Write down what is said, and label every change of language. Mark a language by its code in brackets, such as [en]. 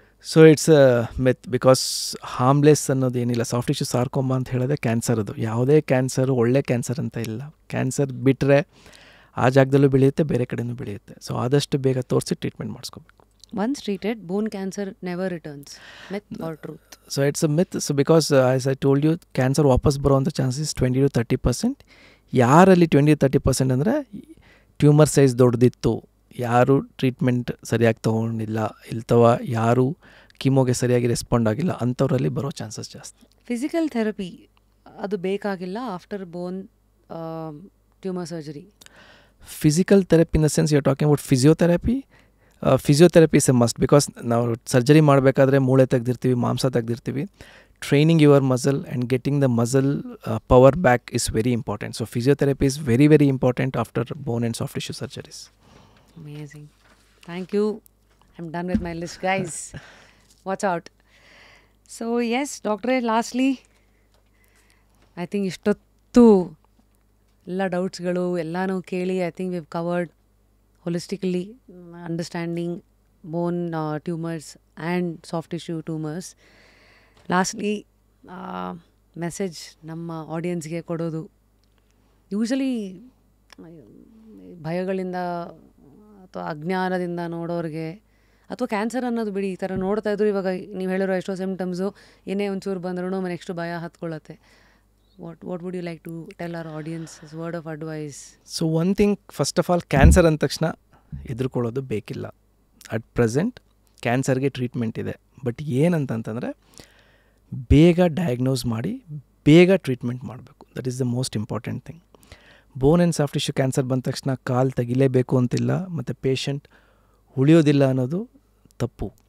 [en] so it's a myth because harmless [kn] ಅನ್ನೋದು ಏನಿಲ್ಲ. Soft tissue sarcoma ಅಂತ ಹೇಳಿದ್ರೆ ಕ್ಯಾನ್ಸರ್, ಅದು ಯಾವುದೇ ಕ್ಯಾನ್ಸರು ಒಳ್ಳೆ ಕ್ಯಾನ್ಸರ್ ಅಂತ ಇಲ್ಲ. ಕ್ಯಾನ್ಸರ್ ಬಿಟ್ಟರೆ ಆ ಜಾಗದಲ್ಲೂ ಬೆಳೆಯುತ್ತೆ, ಬೇರೆ ಕಡೆಯೂ ಬೆಳೆಯುತ್ತೆ. ಸೊ ಆದಷ್ಟು ಬೇಗ ತೋರಿಸಿ treatment ಮಾಡಿಸ್ಕೋಬೇಕು. [en] Once treated, bone cancer never returns. Myth or truth? So it's a myth. So because as I told you, cancer [kn] ವಾಪಸ್ ಬರೋವಂಥ ಚಾನ್ಸಸ್ [en] 20 to 30%. [kn] ಯಾರಲ್ಲಿ 20 to 30% ಅಂದರೆ ಟ್ಯೂಮರ್ ಸೈಜ್ ದೊಡ್ಡದಿತ್ತು, ಯಾರು ಟ್ರೀಟ್ಮೆಂಟ್ ಸರಿಯಾಗಿ ತೊಗೊಂಡಿಲ್ಲ, ಇಲ್ತವ ಯಾರು ಕೀಮೋಗೆ ಸರಿಯಾಗಿ ರೆಸ್ಪಾಂಡ್ ಆಗಿಲ್ಲ, ಅಂಥವರಲ್ಲಿ ಬರೋ ಚಾನ್ಸಸ್ ಜಾಸ್ತಿ. ಫಿಸಿಕಲ್ ಥೆರಪಿ ಅದು ಬೇಕಾಗಿಲ್ಲ [en] After bone tumour surgery? Physical therapy in the sense you are talking about physiotherapy. Physiotherapy is a must because [kn] ನಾವು ಸರ್ಜರಿ ಮಾಡಬೇಕಾದ್ರೆ ಮೂಳೆ ತೆಗೆದಿರ್ತೀವಿ, ಮಾಂಸ ತೆಗೆದಿರ್ತೀವಿ. [en] Training your muscle and getting the muscle power back is very important. So physiotherapy is very very important after bone and soft tissue surgeries. Amazing. Thank you. I'm done with my list, guys. Watch out. So yes, doctor, lastly, I think [kn] ಇಷ್ಟೊತ್ತು ಎಲ್ಲ ಡೌಟ್ಸ್ಗಳು ಎಲ್ಲನೂ ಕೇಳಿ [en] I think we've covered holistically understanding bone tumors and soft tissue tumors. [kn] Lastly, message ನಮ್ಮ ಆಡಿಯನ್ಸ್ಗೆ ಕೊಡೋದು, usually ಭಯಗಳಿಂದ ಅಥವಾ ಅಜ್ಞಾನದಿಂದ ನೋಡೋರಿಗೆ, ಅಥವಾ cancer ಅನ್ನೋದು ಬಿಡಿ, ಈ ಥರ ನೋಡ್ತಾ ಇದ್ರು ಇವಾಗ ನೀವು ಹೇಳಿರೋ ಎಷ್ಟೋ ಸಿಮ್ಟಮ್ಸು ಏನೇ ಒಂಚೂರು ಬಂದ್ರೂ ನೆಕ್ಸ್ಟ್ ಭಯ ಹತ್ಕೊಳ್ಳುತ್ತೆ. [en] what would you like to tell our audience as word of advice? So one thing, first of all, [kn] cancer ಅಂದ ತಕ್ಷಣ ಎದುರ್ಕೊಳ್ಳೋದು ಬೇಕಿಲ್ಲ. ಅಟ್ ಪ್ರೆಸೆಂಟ್ ಕ್ಯಾನ್ಸರ್ಗೆ ಟ್ರೀಟ್ಮೆಂಟ್ ಇದೆ. ಬಟ್ ಏನಂತಂತಂದರೆ ಬೇಗ ಡಯಾಗ್ನೋಸ್ ಮಾಡಿ ಬೇಗ ಟ್ರೀಟ್ಮೆಂಟ್ ಮಾಡಬೇಕು. [en] That is the most important thing. [kn] Bone and soft tissue cancer ಬಂದ ತಕ್ಷಣ ಕಾಲು ತೆಗಿಲೇಬೇಕು ಅಂತಿಲ್ಲ, ಮತ್ತು ಪೇಷಂಟ್ ಉಳಿಯೋದಿಲ್ಲ ಅನ್ನೋದು ತಪ್ಪು.